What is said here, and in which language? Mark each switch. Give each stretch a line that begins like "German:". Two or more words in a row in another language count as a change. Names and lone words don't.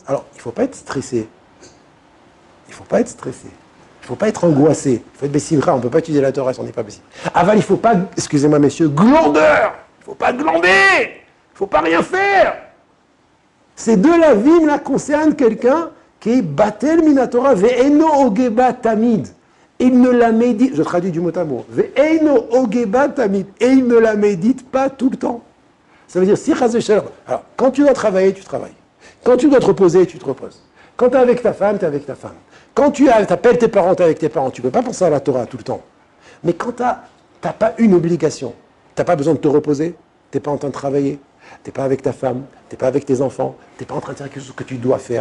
French: Alors, il ne faut pas être stressé. Il ne faut pas être angoissé. Il faut être bessimra. On ne peut pas étudier la Torah si on n'est pas bessimra. Aval, il ne faut pas, excusez-moi messieurs, glandeur. Il ne faut pas glander. Il ne faut pas rien faire. Ces 2 lavim là concernent quelqu'un qui est
Hebrew: בטל מן התורה ואינו הוגה בה תמיד.
French: Il ne la médite, je traduis du mot à mot,
Hebrew: ואינו הוגה בה תמיד,
French: et il ne la médite pas tout le temps. Ça veut dire, si
Hebrew: חס ושלום,
French: alors quand tu dois travailler, tu travailles. Quand tu dois te reposer, tu te reposes. Quand tu es avec ta femme, tu es avec ta femme. Quand tu appelles tes parents, tu es avec tes parents. Tu ne peux pas penser à la Torah tout le temps. Mais quand tu n'as pas une obligation, tu n'as pas besoin de te reposer, tu n'es pas en train de travailler, tu n'es pas avec ta femme, tu n'es pas avec tes enfants, tu n'es pas en train de faire quelque chose que tu dois faire.